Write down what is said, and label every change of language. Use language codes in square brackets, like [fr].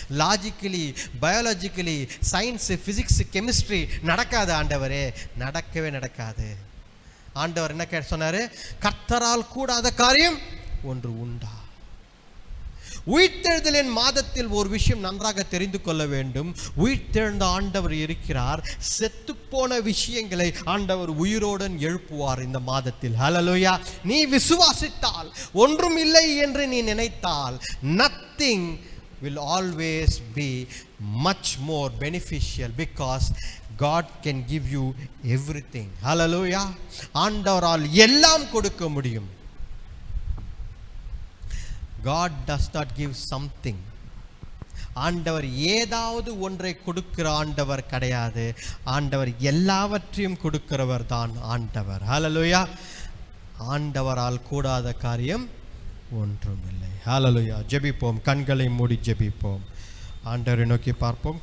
[ta] Logically, biologically, science, physics, chemistry நடக்காது ஆண்டவரே, நடக்கவே நடக்காது. ஆண்டவர் என்ன சொன்னார்? கர்த்தரால் கூடாத காரியம் ஒன்று உண்டா? உயிர்த்தெழுதலின் மாதத்தில் ஒரு விஷயம் நன்றாக தெரிந்து கொள்ள வேண்டும். உயிர்த்தெழுந்த ஆண்டவர் இருக்கிறார். செத்துப்போன விஷயங்களை ஆண்டவர் உயிரோடன் எழுப்புவார் இந்த மாதத்தில். ஹல்லேலூயா. நீ விசுவாசித்தால், ஒன்றும் இல்லை என்று நீ நினைத்தால், [en] nothing will always be much more beneficial because God can give you everything. Hallelujah. [ta] ஆண்டவரால் எல்லாம் கொடுக்க முடியும். [en] God does not give something. [ta] ஆண்டவர் ஏதாவது ஒன்றை கொடுக்கிற ஆண்டவர் கிடையாது. ஆண்டவர் எல்லாவற்றையும் கொடுக்கிறவர் தான் ஆண்டவர். ஹல்லேலூயா. ஆண்டவரால் கூடாத காரியம் ஒன்றுமில்லை. ஹல்லேலூயா. ஜெபிப்போம். கண்களை மூடி ஜெபிப்போம். ஆண்டவரை நோக்கி பார்ப்போம்.